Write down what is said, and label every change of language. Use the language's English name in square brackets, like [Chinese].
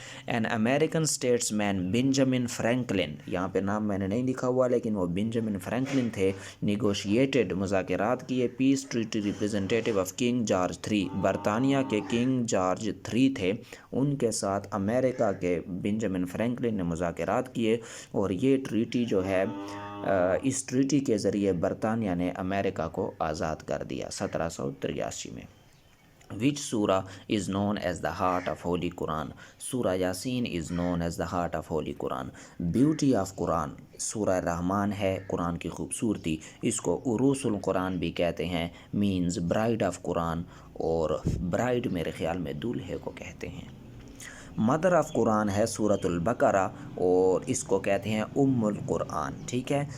[English] N American status main [Urdu] Benjamin Franklin, یہاں پہ نام میں نے نہیں لکھا ہوا لیکن وہ بنجامن فرینکلن تھے، نیگوشیٹڈ، مذاکرات کیے، [English] peace treaty representative of king George III، [Urdu] برطانیہ کے کنگ جارج III تھے، ان کے ساتھ امریکہ کے بنجامن فرینکلن نے مذاکرات کیے. اور یہ ٹریٹی جو ہے، اس ٹریٹی کے ذریعے برطانیہ نے امریکہ کو آزاد کر دیا 1783 میں. [English] Which surah is known as the heart of Holy Quran? Surah Yaseen is known as the heart of Holy Quran. Beauty of Quran، [Urdu] سورہ رحمان ہے، قرآن کی خوبصورتی، اس کو عروس القرآن بھی کہتے ہیں، [English] means bride of Quran, [Urdu] اور bride میرے خیال میں دولہے کو کہتے ہیں. [English] mother of Quran [Urdu] ہے سورۃ البقرہ، اور اس کو کہتے ہیں ام القرآن، ٹھیک ہے.